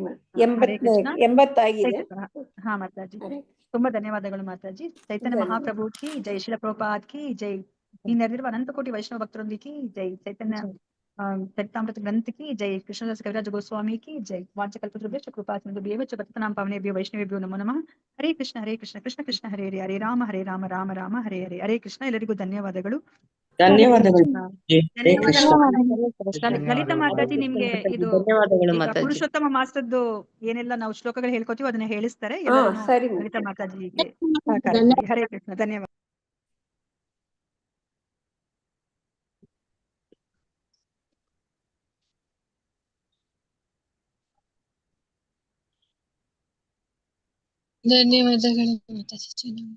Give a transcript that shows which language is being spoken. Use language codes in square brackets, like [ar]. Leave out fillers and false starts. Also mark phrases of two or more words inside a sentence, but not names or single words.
[kn] ಹರೇ ಕೃಷ್ಣ. 80 ಆಗಿದೆ. ಹಾ ಮಾತಾಜಿ, ತುಂಬಾ ಧನ್ಯವಾದಗಳು ಮಾತಾಜಿ. [hi] चैतन्य महाप्रभु की जय, श्रील प्रभुपाद की जय, [kn] ಈ ನೆರೆದಿರುವ ಅನಂತ ಕೋಟಿ ವೈಷ್ಣವ ಭಕ್ತರೊಂದಿಗೆ ಜೈ, [hi] चैतन्य चरितामृत ग्रंथ की जय, कृष्णदास कविराज गोस्वामी की जय, [sa] ವಾಂಚಕಲ್ಪತರುಭ್ಯಶ್ಚ ಕೃಪಾಸಿಂಧುಭ್ಯೇವ ಚ ಪತಿತಾನಾಂ ಪಾವನೇಭ್ಯೋ ವೈಷ್ಣವೇಭ್ಯೋ ನಮೋ ನಮಃ. ಹರೇ ಕೃಷ್ಣ ಕೃಷ್ಣ ಕೃಷ್ಣ ಹರೇ ಹರೇ, ಹರೇ ರಾಮ ರಾಮ ರಾಮ ಹರೇ ಹರೇ. [kn] ಹರೇ ಕೃಷ್ಣ. ಎಲ್ಲರಿಗೂ ಧನ್ಯವಾದಗಳು. ಲಲಿತಾ ಮಾತಾಜಿ, ನಿಮ್ಗೆ ಇದು ಪುರುಷೋತ್ತಮ ಮಾಸದ್ದು ಏನೆಲ್ಲ ನಾವು ಶ್ಲೋಕಗಳು ಹೇಳ್ಕೊತೀವಿ ಅದನ್ನ ಹೇಳಿಸ್ತಾರೆ. ಲಲಿತಾ ಮಾತಾಜಿಗೆ ಹರೇ ಕೃಷ್ಣ. ಧನ್ಯವಾದ. ಧನ್ಯವಾದಗಳು ಮಾತಾಜಿ.